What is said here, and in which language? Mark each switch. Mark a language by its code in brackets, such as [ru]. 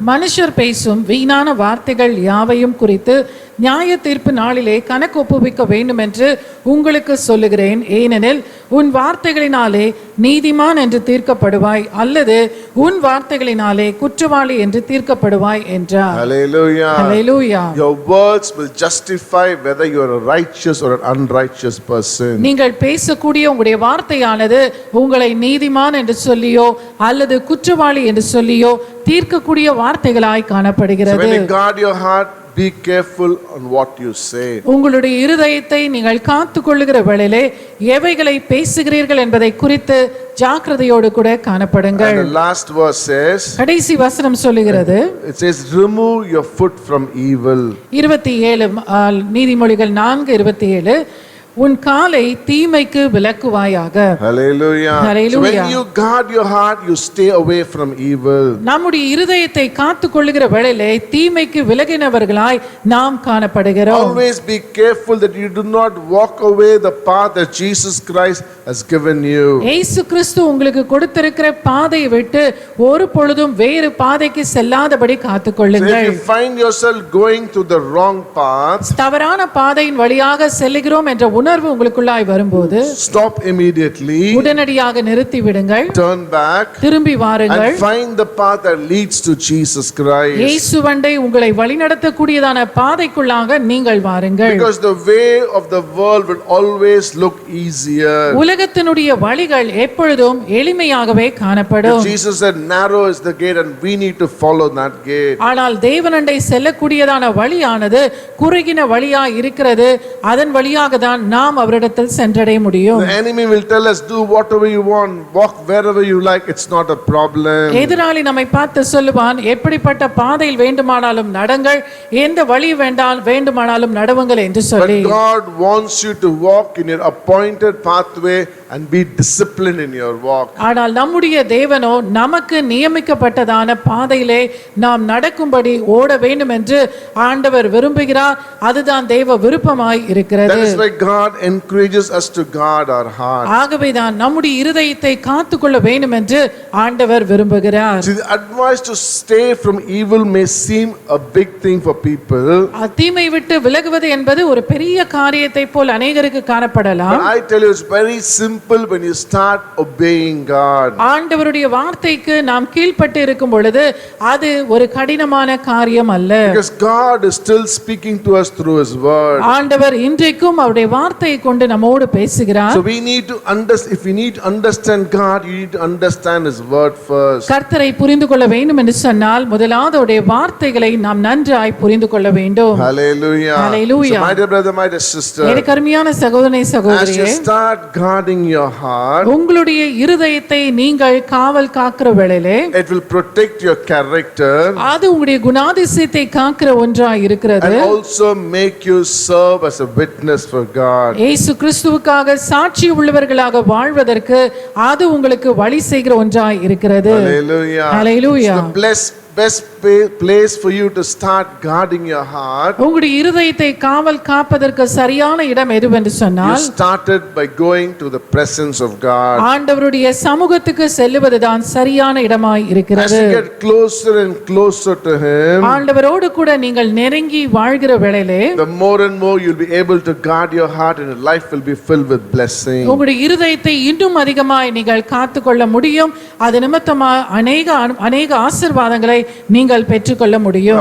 [ta] மனுஷர் பேசும் வீணான வார்த்தைகள் யாவையும் குறித்து நியாய தீர்ப்பு நாளிலே கணக்கு ஒப்புவிக்க வேண்டும் என்று உங்களுக்கு சொல்லுகிறேன். ஏனெனில் உன் வார்த்தைகளினாலே நீதிமான் என்று தீர்க்கப்படுவாய், அல்லது உன் வார்த்தைகளினாலே குற்றவாளி என்று தீர்க்கப்படுவாய் என்றார். [en] Hallelujah. [ta] Hallelujah. [en] Your words will justify whether you are a righteous or an unrighteous person. [ta] நீங்கள் பேசக்கூடிய உங்களுடைய வார்த்தையானது உங்களை நீதிமான் என்று சொல்லியோ அல்லது குற்றவாளி என்று சொல்லியோ தீர்க்கக்கூடிய வார்த்தைகளாய் [en] So [ta] காணப்படுகிறது. [en] when you guard your heart, be careful on what you say. [ta] உங்களுடைய இருதயத்தை நீங்கள் காத்துக் கொள்ளுகிற வேளையிலே எவைகளை பேசுகிறீர்கள் என்பதை குறித்து ஜாக்கிரதையோடு கூட காணப்படுங்கள். [en] And the last verse says, [ta] கடைசி வசனம் சொல்லுகிறது, [en] it says, remove your foot from evil. [ta] 27 நீதிமொழிகள் 4:27, உன் காலை தீமைக்கு விலக்குவாயாக. [en] Hallelujah. Hallelujah. So when you guard your heart, you stay away from evil. [ta] நம்முடைய இருதயத்தை காத்துக் கொள்ளுகிற வேளையிலே தீமைக்கு விலகினவர்களாய் நாம் காணப்படுகிறோம். [en] Always be careful that you do not walk away the path that Jesus Christ has given you. [ta] இயேசு கிறிஸ்து உங்களுக்கு கொடுத்திருக்கிற பாதையை விட்டு ஒரு பொழுதும் வேறு பாதைக்கு செல்லாதபடி [en] So if [ta] காத்துக்கொள்ளுங்கள். [en] you find yourself going to the wrong path, [ta] தவறான பாதையின் வழியாக செல்லுகிறோம் என்ற உணர்வு உணர்வு உங்களுக்குள்ளாய் வரும்போது [en] stop immediately, [ta] உடனடியாக நிறுத்தி விடுங்கள், [en] turn back, [ta] திரும்பி வாருங்கள், [en] and find the path that leads to Jesus Christ. [ta] இயேசுவண்டை உங்களை வழிநடத்தக்கூடியதான பாதைக்குள்ளாக நீங்கள் வாருங்கள். [en] Because the way of the world will always look easier. [ta] உலகத்தினுடைய வழிகள் எப்பொழுதும் எளிமையாகவே காணப்படும். [en] Jesus said, narrow is the gate and we need to follow that gate. [ta] ஆனால் தேவனண்டை செல்லக்கூடியதான வழியானது குறுகின வழியா இருக்கிறது. அதன் வழியாக தான் நாம் அவரிடத்தில் சென்றடைய முடியும். [en] The enemy will tell us, do whatever you want, walk wherever you like, it's not a problem. [ta] எதிராளி நம்மை பார்த்து சொல்லுவான், எப்படிப்பட்ட பாதையில் வேண்டுமானாலும் நடங்கள், எந்த வழி வேண்டுமானாலும் நடவுங்கள் என்று சொல்லி. [en] But God wants you to walk in your appointed pathway and be disciplined in your walk. [ta] ஆனால் நம்முடைய தேவனோ நமக்கு நியமிக்கப்பட்டதான பாதையிலே நாம் நடக்கும்படி ஓட வேண்டும் என்று ஆண்டவர் விரும்புகிறார். அதுதான் தேவ விருப்பமாய் இருக்கிறது. [en] That is why God encourages us to guard our heart. [ta] ஆகவே தான் நம்முடைய இருதயத்தை காத்துக்கொள்ள வேண்டும் என்று ஆண்டவர் விரும்புகிறார். [en] See, the advice to stay from evil may seem a big thing for people. [ta] தீமை விட்டு விலகுவது என்பது ஒரு பெரிய காரியத்தை போல் அநேகருக்கு காணப்படலாம். [en] But I tell you, it's very simple when you start obeying God. [ta] ஆண்டவருடைய வார்த்தைக்கு நாம் கீழ்ப்பட்டு இருக்கும் பொழுது அது ஒரு கடினமான காரியம் அல்ல. [en] Because God is still speaking to us through His word. [ta] ஆண்டவர் இன்றைக்கும் அவருடைய வார்த்தையை கொண்டு நம்மோடு பேசுகிறார். [en] So we need to understand. If we need to understand God, you need to understand His word first. [ta] கர்த்தரை புரிந்து கொள்ள வேண்டும் என்று சொன்னால் முதலாவது அவருடைய வார்த்தைகளை நாம் நன்றாய் புரிந்து கொள்ள வேண்டும். [en] Hallelujah. Hallelujah. So my dear brother, my dear sister, [ta] எனக்கு அருமையான சகோதரனே [en] as [ta] சகோதரியே, [en] you start guarding your heart, [ta] உங்களுடைய இருதயத்தை நீங்கள் காவல் காக்கிற வேளையிலே [en] it will protect your character [ta] அது உங்களுடைய குணாதிசயத்தை காக்கிற ஒன்றாய் இருக்கிறது. [en] and also make you serve as a witness for God. [ta] இயேசு கிறிஸ்துவுக்காக சாட்சி உள்ளவர்களாக வாழ்வதற்கு அது உங்களுக்கு வழி செய்கிற ஒன்றாய் இருக்கிறது. [en] Hallelujah. Hallelujah. It's the best place for you to start guarding your heart. [ta] உங்களுடைய இருதயத்தை காவல் காப்பதற்கு சரியான இடம் எதுவென்று [en] You [ta] சொன்னால் [en] started by going to the presence of God. [ta] ஆண்டவருடைய சமூகத்துக்கு செல்லுவதுதான் சரியான இடமாய் [en] As [ta] இருக்கிறது. [en] you get closer and closer to Him, [ta] ஆண்டவரோடு கூட நீங்கள் நெருங்கி வாழ்கிற வேளையிலே [en] the more and more you'll be able to guard your heart and your life will be filled with blessing. [ta] உங்களுடைய இருதயத்தை இன்னும் அதிகமாய் நீங்கள் காத்துக்கொள்ள முடியும். அது நிமித்தமா அநேக ஆசீர்வாதங்களை நீங்கள் பெற்றுக்கொள்ள முடியும்.